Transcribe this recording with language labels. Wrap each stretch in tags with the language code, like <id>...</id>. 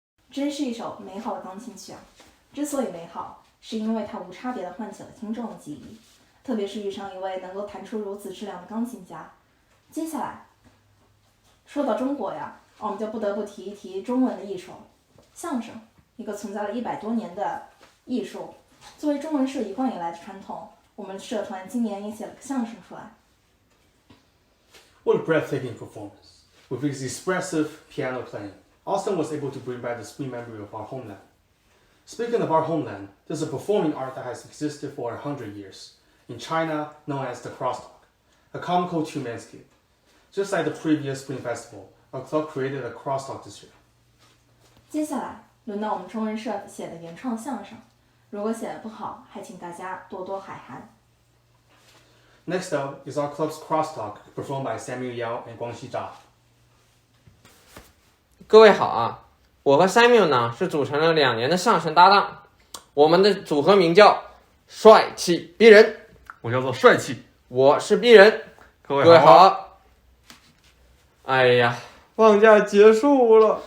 <zh>真是一首美好的钢琴曲啊！之所以美好，是因为它无差别地唤起了听众的记忆，特别是遇上一位能够弹出如此质量的钢琴家。接下来，说到中国呀，我们就不得不提一提中文的艺术，相声，一个存在了100多年的艺术。作为中文社一贯以来的传统，我们社团今年也写了个相声出来。</zh> <en>What a breathtaking performance! With his expressive piano playing, Austin was able to bring back the sweet memory of our homeland. Speaking of our homeland, there's a performing art that has existed for 100 years, in China known as the crosstalk, a comical two-man skit. Just like the previous Spring Festival, our club created a crosstalk this year.</en> <zh>接下来轮到我们中文社写的原创相声，如果写得不好，还请大家多多海涵。</zh> <en>Next up is our club's crosstalk, performed by Samuel Yao and Guangxi Zhao.</en> <zh>各位好啊，我和 Samuel 呢是组成了2年的相声搭档，我们的组合名叫帅气逼人。我叫做帅气，我是逼人。各位各位好。哎呀，放假结束了，</zh>